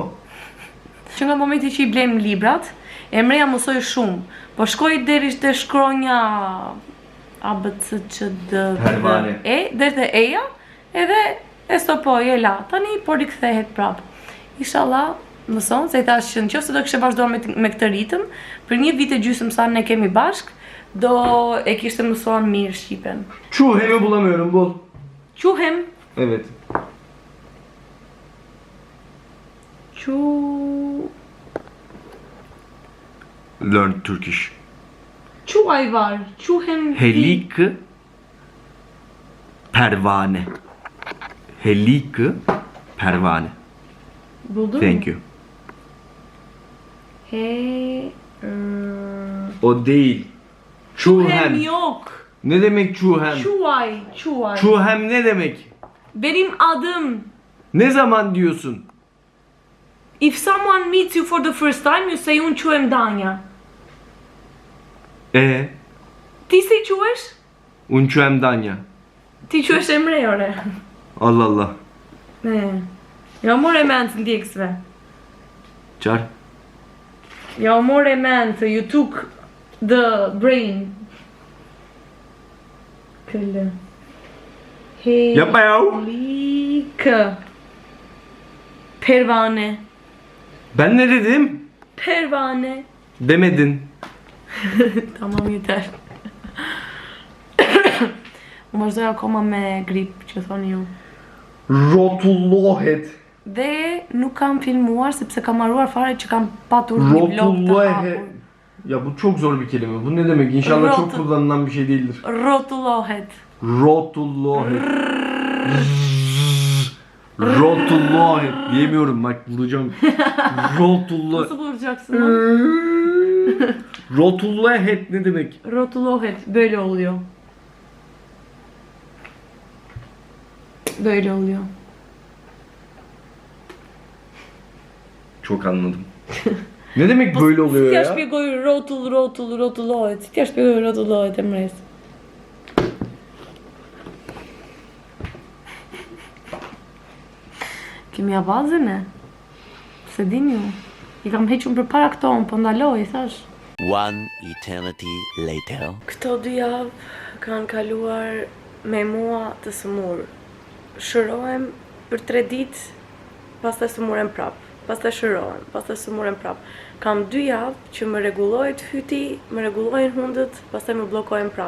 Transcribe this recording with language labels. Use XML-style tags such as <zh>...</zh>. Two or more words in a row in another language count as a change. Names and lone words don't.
<sq>Që nga momenti që I blejmë librat, Emreja mësoj shumë, po shkoj deri te shkronja A, B, C, Ç, D,</sq> <tr>Pervane.</tr> <sq>E, deri te E-ja, edhe e stopoj, e la. Tani po rikthehet prap. Inshallah, mëson, se I thash që nëse do kishe vazhduar me këtë ritëm, për një vit e gjysmë sa ne kemi bashk, do e kishte mësuar mirë shqipen.</sq> <tr>Çuhemi bulamıyorum, bul.</tr> <sq>Quhem,</sq> <tr>Evet.</tr> <en>Learn Turkish.</en> <sq>Quaj var, quhem Helik pervane. Helik pervane.</sq> <tr>Buldun</tr> <en>Thank</en> <tr>mu?</tr> <en>you.</en> <tr>O değil.</tr> <sq>Quhem Çuhem.</sq> <tr>yok. Ne demek çuhem?</tr> <sq>Quaj.</sq> <tr>Çuhem ne demek? Benim adım. Ne zaman diyorsun?</tr> <en>If someone meets you for the first time, you say</en> <sq>unë quhem Danja. Ti si quhesh? Unë quhem Danja. Ti quhesh Emre, ore.</sq> <tr>Allah Allah.</tr> <sq>Ja more mend të ndjekësve. Çar. Ja more mend,</sq> <en>you took the brain.</en> <sq>Këllë.</sq> <tr>Yapma ya.</tr> <sq>Helikë. Pervane.</sq> <tr>Ben ne dedim? Pervane. Demedin. Tamam, yeter.</tr> <sq>Unë vazhdoj akoma me grip, që thoni ju. Rotullohet. Dhe nuk kam filmuar sepse kam harruar fare që kam patur një vlog të Rotullohet. hapur.</sq> <tr>Ya bu çok zor bir kelime. Bu ne demek? İnşallah çok kullanılan bir şey değildir.</tr> <sq>Rotullohet. Rotullohet. Rotullohet.</sq> <tr>Diyemiyorum bak bulacağım.</tr> <sq>Rotullohet.</sq> <tr>Nasıl bulacaksın lan? Rotullohet ne demek? Rotullohet. Böyle oluyor. Böyle oluyor. Çok anladım. Ne demek böyle oluyor</tr> <sq>Si t'ja</sq> <tr>ya?</tr> <sq>shpjegoj rotullohet. Si t'ja shpjegoj rotullohet, Emres? Kemi avazën e? Se din ju. I kam hequr për para këto, po ndaloj, thash.</sq> <en>One eternity later.</en> <sq>Këto 2 javë kanë kaluar me mua të sëmur. Shërohem për 3 ditë, pastaj sëmurem prap. Pastaj shërohem, pastaj sëmurem prap. Kam 2 javë që më rregullohet fyti, më rregullohen hundët, pastaj më bllokohen prap.</sq>